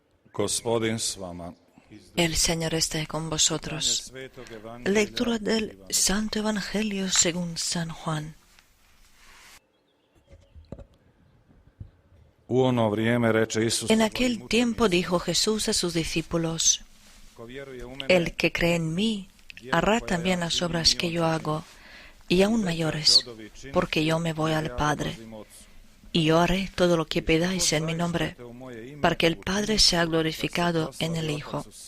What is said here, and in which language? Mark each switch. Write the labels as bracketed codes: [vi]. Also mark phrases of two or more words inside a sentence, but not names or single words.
[hr] Gospodin s vama. [es] El Señor esté con vosotros. Lectura del Santo Evangelio según San Juan. [hr] U ono vrijeme reče Isus: [es] En aquel tiempo dijo Jesús a sus discípulos: El que cree en mí hará también las obras que yo hago, y aún mayores, porque yo me voy al Padre. Y yo haré todo lo que pidáis en mi nombre, para que el Padre sea glorificado en el Hijo.